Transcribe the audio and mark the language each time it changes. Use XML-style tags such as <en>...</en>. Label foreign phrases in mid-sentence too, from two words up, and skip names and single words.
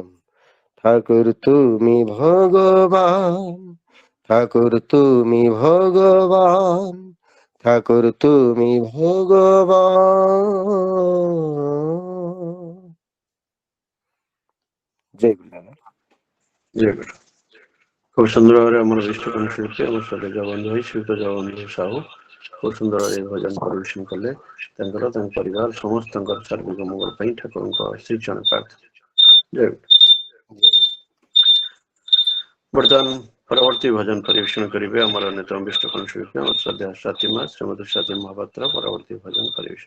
<bn>ঠাকুর তুমি ভগবান, ঠাকুর তুমি ভগবান, ঠাকুর তুমি ভগবান। জয় গুরু। জয় গুরু।</bn> <or>ଖୁବ ସୁନ୍ଦର ଭାବରେ ଆମର ବିଷ୍ଣୁ ଶିଳ୍ପୀ ଆମ ସଦଜ ବନ୍ଧୁ ଭାଇ ଶ୍ରୀଯୁକ୍ତ ଜଗବନ୍ଧୁ ସାହୁ ଖୁବ ସୁନ୍ଦର ଭାବରେ ଭଜନ ପରିବେଷଣ କଲେ। ତାଙ୍କର ତାଙ୍କ ପରିବାର ସମସ୍ତଙ୍କର ସାର୍ବିକ ମଙ୍ଗଳ ପାଇଁ ଠାକୁରଙ୍କ ଶ୍ରୀଚରଣ ପ୍ରାର୍ଥନା। ଜୟ ଗୁରୁ। ବର୍ତ୍ତମାନ ପରବର୍ତ୍ତୀ ଭଜନ ପରିବେଷଣ କରିବେ ଆମର ଅନ୍ୟତମ ବିଷ୍ଣୁ ଶିଳ୍ପୀ ଆମର ଶ୍ରଦ୍ଧା ସାଥିମା ଶ୍ରୀମତୀ ସ୍ୱାତି ମହାପାତ୍ର ପରବର୍ତ୍ତୀ ଭଜନ ପରିବେଷଣ।</or>